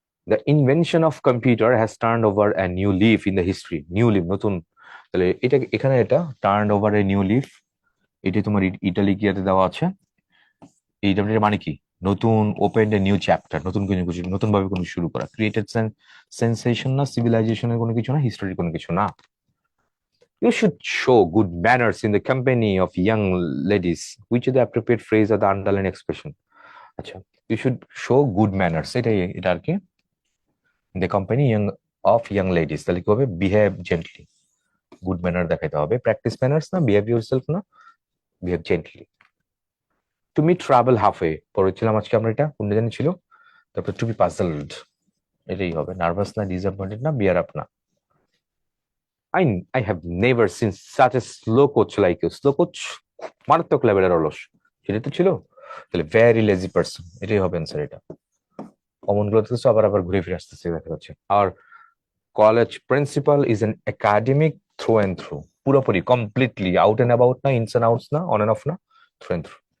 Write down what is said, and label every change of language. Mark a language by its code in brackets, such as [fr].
[bn] The invention of computer has turn over a new leaf in the history, new leaf, নতুন, তাহলে এটা এখানে এটা turn over a new leaf, এটি তোমার ইটালিক ইয়াতে দেওয়া আছে, এইটার মানে কি, নতুন, ওপেন এ নিউ চ্যাপ্টার, নতুন কোনো কিছু, নতুন ভাবে কোনো শুরু করা, ক্রিয়েটেড সেন্সেশন না, সিভিলাইজেশনের কোনো কিছু না, হিস্টোরির কোনো কিছু না। [en] You should show good manners in the company of young ladies. Which is the appropriate phrase or the underlying expression? আচ্ছা, you should show good manners, এটাই, এটা আর কি, in the company of young ladies, [bn] তাহলে কি হবে, [en] behave gently, good manner [bn] দেখাইতে হবে, [en] practice manners না, behave yourself না, behave gently. [bn] To meet travel halfway, পড়েছিলাম আজকে আমরা, এটা কোনটা জানি ছিল। তারপর to be puzzled, এটাই হবে। নার্ভাস না, ডিসঅ্যাপয়েন্টেড না, বিয়ার আপ না। [en] I have never seen such a slow coach like you. [bn] Slow coach মারাত্মক লেভেলের অলস, সেটা তো ছিল। তাহলে ভেরি লেজি পারসন, এটাই হবে অ্যান্সার। এটা কমন গুলো থেকে আবার আবার ঘুরে ফিরে আসতেছে, দেখা যাচ্ছে। আর college principal is an academic through and through, পুরোপুরি কমপ্লিটলি আউট এন্ড অ্যাবাউট না, ইনস এন্ড আউটস না, অন এন্ড অফ না, থ্রু অ্যান্ড থ্রু।